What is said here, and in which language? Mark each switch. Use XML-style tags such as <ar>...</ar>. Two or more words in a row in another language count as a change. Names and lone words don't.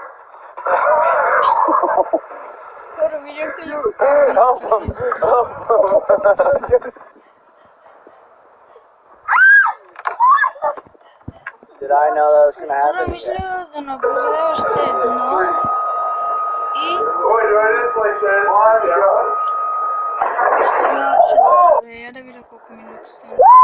<bg>Хора, видяхте ли?</bg> <en>Help him. Did I know that was gonna</en> <bg>Хора,</bg> <en>happen?</en> <bg>мисля да набавя още едно. И... Я да видя колко минути стана.</bg>